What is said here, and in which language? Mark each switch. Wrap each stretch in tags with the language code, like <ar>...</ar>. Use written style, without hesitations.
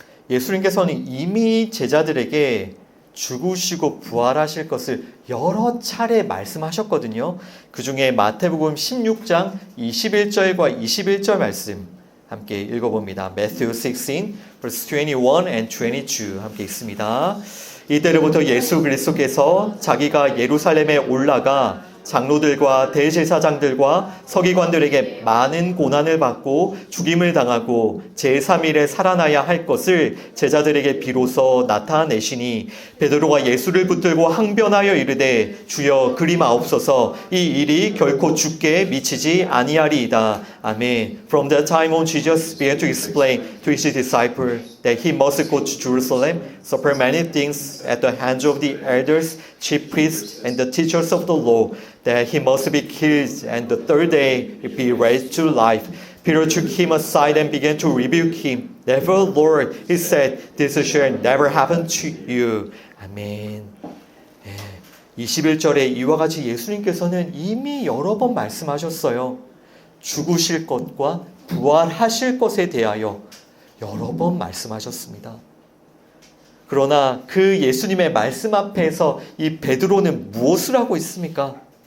<ko>예수님께서는 이미 제자들에게 죽으시고 부활하실 것을 여러 차례 말씀하셨거든요. 그 중에 마태복음 16장 21절과 21절 말씀 함께 읽어봅니다.</ko> <en>Matthew 16, verse 21 and 22</en> <ko>함께 읽습니다. 이때로부터 예수 그리스도께서 자기가 예루살렘에 올라가 장로들과 대제사장들과 서기관들에게 많은 고난을 받고 죽임을 당하고 제3일에 살아나야 할 것을 제자들에게 비로소 나타내시니 베드로가 예수를 붙들고 항변하여 이르되 주여 그리 마옵소서 이 일이 결코 주께 미치지 아니하리이다. 아멘.</ko> <en>From that time on Jesus began to explain to his disciples that he must go to Jerusalem, suffer many things at the hands of the elders, chief priests, and the teachers of the law, that he must be killed, and the third day be raised to life. Peter took him aside and began to rebuke him. Never, Lord, he said, this shall never happen to you.</en> <ko>아멘. 21절에 이와 같이 예수님께서는 이미 여러 번 말씀하셨어요. 죽으실 것과 부활하실 것에 대하여 여러 번 말씀하셨습니다. 그러나 그 예수님의 말씀 앞에서 이 베드로는 무엇을 하고 있습니까?</ko>